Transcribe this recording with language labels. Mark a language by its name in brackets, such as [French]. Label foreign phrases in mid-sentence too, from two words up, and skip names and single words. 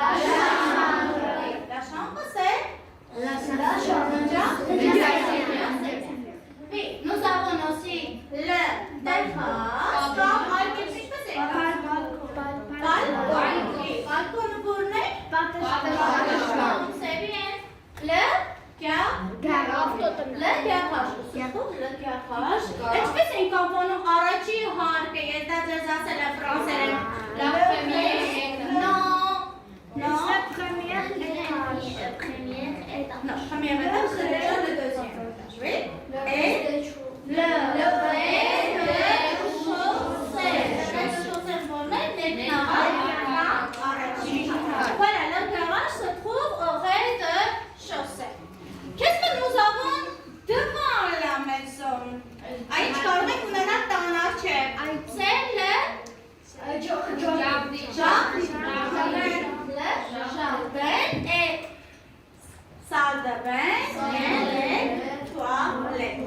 [French] La chambre, c'est Oui, nous avons aussi le terrasse, comme balcon pour c'est bien. Le garage. [Armenian] Ինչպես ենք անվանում առաջի հարկը, ես դա ձեզ ասել եմ ֆրանսերեն, [French] la première. Non. La première étage. Non, première étape, c'est déjà le deuxième étage, oui. Et le rez-de-chaussée formé Voilà, le garage se trouve au rez-de-chaussée. Qu'est-ce que nous avons devant la maison? Aïe, [Armenian] կարող եք ունենալ տանաչեր. [French] C'est le jardin et salle de bain et les toilettes.